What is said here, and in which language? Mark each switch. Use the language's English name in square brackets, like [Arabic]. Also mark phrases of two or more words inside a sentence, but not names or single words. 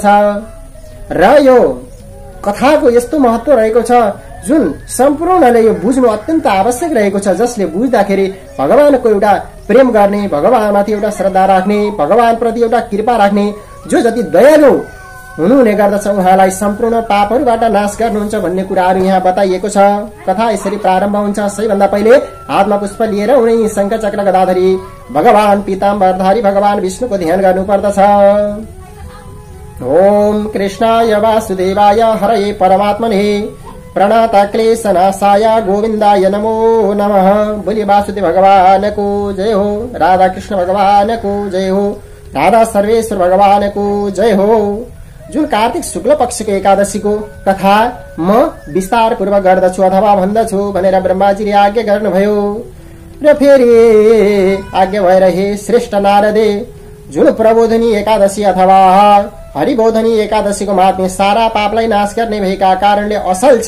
[Nepali] र यो कथाको यस्तो महत्व रहेको छ जुन सम्पूर्णले यो बुझ्नु अत्यन्त आवश्यक रहेको छ, जसले बुझ्दाखेरि भगवानको एउटा प्रेम गर्ने, भगवानमाथि एउटा श्रद्धा राख्ने, भगवान प्रति एउटा कृपा राख्ने, जो जति दयालु हुनुहुने गर्दछ उहाँलाई सम्पूर्ण पापहरुबाट नाश गर्नुहुन्छ भन्ने कुराहरु यहाँ बताइएको छ। कथा यसरी प्रारम्भ हुन्छ। सबैभन्दा पहिले हातमा पुष्प लिएर उनी शंख चक्र गदाधरी भगवान पीताम्बरधारी भगवान विष्णुको ध्यान गर्नुपर्दछ। [Sanskrit] ओम कृष्णाय वासुदेवाय हरये परमात्मने प्रणता क्लेशनाशाय गोविन्दाय नमो नमः। [Hindi] बोलिए वासुदेव भगवान को जय हो, राधा कृष्ण भगवान को जय हो, राधा सर्वेश्वर भगवान को जय हो। [Nepali] जुन कार्तिक शुक्ल पक्षको एकादशीको कथा म विस्तार पूर्वक गर्दछु अथवा भन्दछु भनेर ब्रह्माजीले आज्ञा गर्नुभयो र फेरि आज्ञा भएर हे श्रेष्ठ नारदे, जुन प्रबोधनी एकादशी अथवा हरिबोधनी एकादशीको महात्म्य सारा पापलाई नाश गर्ने भएका कारणले असल छ।